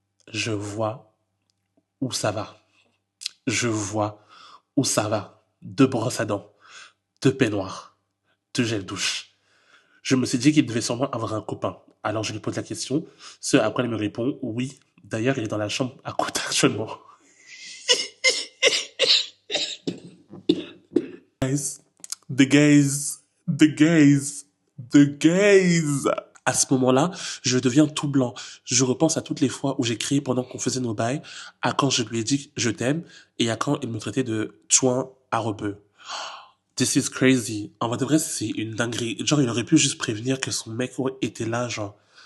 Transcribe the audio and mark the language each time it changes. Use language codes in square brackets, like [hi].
[fr] Je vois où ça va. Je vois où ça va. Deux brosses à dents, deux peignoirs, deux gels douche. Je me suis dit qu'il devait sûrement avoir un copain. Alors je lui pose la question, ce à quoi elle me répond, oui. D'ailleurs, il est dans la chambre à côté actuellement. [en] Guys, the gays, the gays, the gays. [fr] À ce moment-là, je deviens tout blanc. Je repense à toutes les fois où j'ai crié pendant qu'on faisait nos bails, à quand je lui ai dit je t'aime, et à quand il me traitait de chouin à rebeu. [en] This is crazy. [fr] En vrai de vrai, c'est une dinguerie. Genre, il aurait pu juste prévenir que son mec était là, genre.